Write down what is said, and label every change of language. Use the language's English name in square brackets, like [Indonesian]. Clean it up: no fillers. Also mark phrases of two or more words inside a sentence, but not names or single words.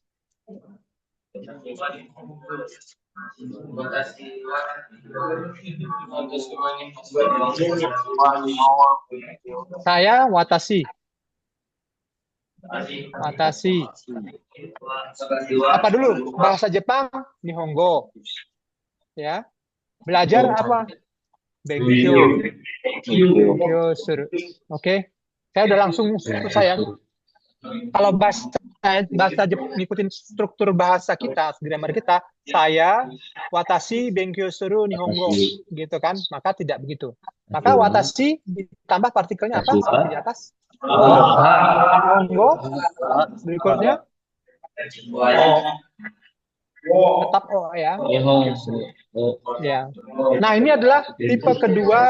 [Indonesian] Saya watashi. Watashi. Apa dulu? Bahasa Jepang, Nihongo. Ya. Belajar apa? Benkyo. [Japanese] 勉強する. [Indonesian] Oke. Saya udah langsung selesai ya. Kalau bahasa ngikutin struktur bahasa kita, grammar kita, saya [Japanese] 私勉強する日本語 [Indonesian] gitu kan, maka tidak begitu. Maka watashi ditambah partikelnya apa seperti di atas? Nihongo. Berikutnya tetap O ya. Ya. Nah, ini adalah tipe kedua.